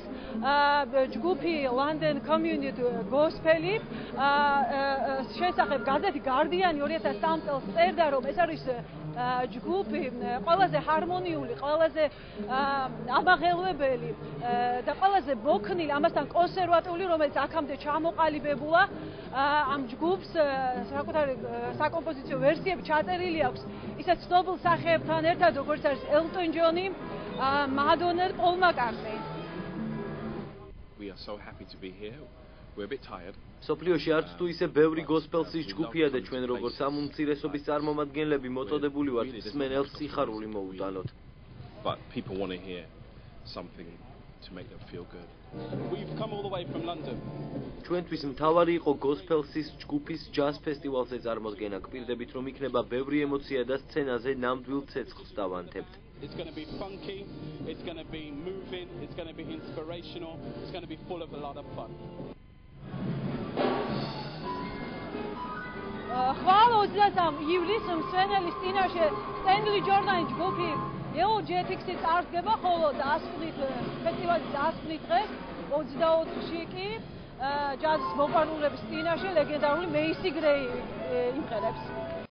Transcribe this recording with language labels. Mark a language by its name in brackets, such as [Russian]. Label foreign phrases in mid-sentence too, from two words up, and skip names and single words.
[Georgian] ჯგუფი London Community Gospel-ი შესახებ გაზეთი Guardian-ი 2003 წელს წერდა, რომ ეს არის ჯგუფი ყველაზე ჰარმონიული, ყველაზე ამაღელვებელი და ყველაზე მოქნილი, ამასთან კონსერვატიული, რომელიც აქამდე ჩამოყალიბებულა. ამ ჯგუფს საკუთარი საკომპოზიციო ვერსიები ჩაწერილი აქვს ისეთ ცნობილ სახეებთან ერთად, როგორც არის Elton John-ი, Madonna, Paul McCartney. [English] We are so happy to be here. We're a bit tired. [Georgian] სოფლიოში არც თუ ისე ბევრი გოსპელსის ჯგუფია და ჩვენ როგორც სამუმცირესობის წარმომადგენლები მოწოდებული ვართ მსმენელს სიხარული მოუტანოთ. [English] But people want to hear something to make them feel good. We've come all the way from London. [Georgian] ჩვენთვის მთავარი იყო გოსპელსის ჯგუფის ჯაზ ფესტივალზე წარმოდგენა. გვპირდებით რომ იქნება ბევრი ემოცია და სცენაზე ნამდვილ ცეცხლს დავანთებთ. [English] It's going to be funky, it's going to be moving, it's going to be inspirational, it's going to be full of a lot of fun. [Georgian] ხვალ 23 ივლისს მსმენელის წინაშე სტენლი ჯორდანის ჯგუფი Yellow Jetix-ი წარსდგება, ხოლო დასკვნით ფესტივალის დასკვნით დღეს 24-ში კი ჯაზის მოყვარულების წინაშე ლეგენდარული მეისი გრეი იმღერებს.